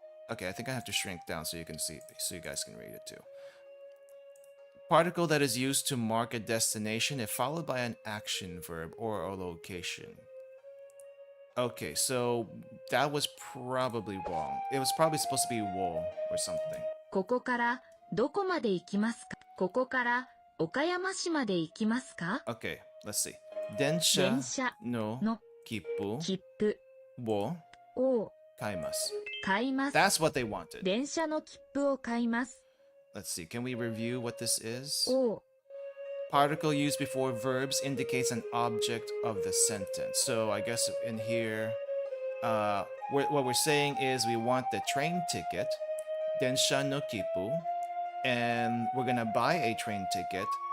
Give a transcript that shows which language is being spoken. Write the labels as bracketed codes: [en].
[en] Okay, I think I have to shrink down so you can see, so you guys can read it too. Particle that is used to mark a destination if followed by an action verb or a location. Okay, so that was probably wrong. It was probably supposed to be wo or something. [ja] ここからどこまで行きますか？ここから岡山市まで行きますか？ [en] Okay, let's see. Densha [ja] 電車 no の kippu 切符 wo を kaimasu. 買います。 [en] That's what they wanted. [ja] 電車の切符を買います。 [en] Let's see. Can we review what this is? [ja] を [en] Particle used before verbs indicates an object of the sentence. So I guess in here, what we're saying is we want the train ticket, [ja] densha no kippu, [en] and we're gonna buy a train ticket.